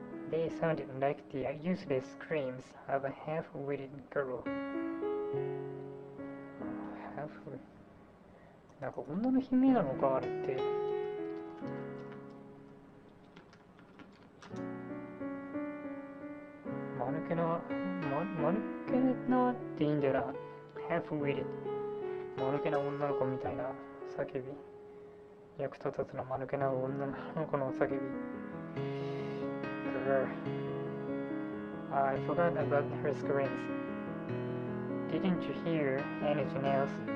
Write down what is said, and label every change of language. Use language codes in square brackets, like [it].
[en] They sounded like the useless screams of a half-witted girl. [ja] なんか女の悲鳴なのかあれって。間抜けなっていいんだよな。 [en] half-witted。 [ja] 間抜けな女の子みたいな叫び。役立たずな間抜けな女の子の叫び。 [en] I forgot about her screams. Didn't you hear anything else?